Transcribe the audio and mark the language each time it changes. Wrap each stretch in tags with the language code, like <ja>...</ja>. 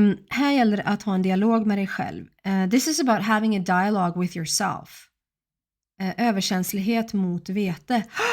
<sv>Här gäller det att ha en dialog med dig själv.</sv> <en>This is about having a dialogue with yourself.</en> <sv>Överkänslighet mot vete.</sv>